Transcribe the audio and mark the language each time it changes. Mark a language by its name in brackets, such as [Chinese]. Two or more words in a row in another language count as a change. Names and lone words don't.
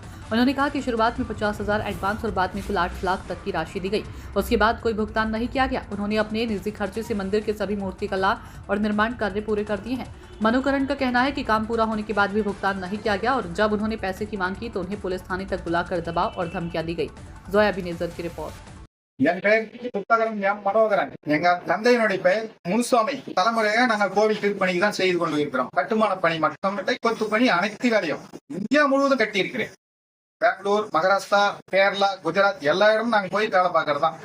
[Hindi] उन्होंने कहा कि शुरुआत में 50,000 एडवांस और बाद में कुल 8 लाख तक की राशि दी गई। उसके बाद कोई भुगतान नहीं किया गया। उन्होंने अपने निजी खर्चे से मंदिर के सभी मूर्तिकला और निर्माण कार्य पूरे कर दिए हैं। मनोकरण का कहना है कि काम पूरा होने के बाद भी भुगतान नहीं किया गया और जब उन्होंने पैसे की मांग की तो उन्हें पुलिस थाने तक बुलाकर दबाव और धमकियां दी गई। जोया बिनेजर की रिपोर्ट। [Tamil] என் பெயர் புத்தகரம் எம் மனோகரன். எங்க தந்தையினுடைய பெயர் முனுசாமி. தலைமுறையாக நாங்கள் கோவில் திருப்பணிக்கு தான் செய்து கொண்டு இருக்கிறோம். கட்டுமான பணி மட்டுமில்லை, கொத்து பணி அனைத்து வேலையும் இந்தியா முழுவதும் கட்டி இருக்கிறேன். பெங்களூர், மகாராஷ்டிரா, கேரளா, குஜராத் எல்லா இடமும் நாங்கள் போய் வேலை பார்க்கறது தான்.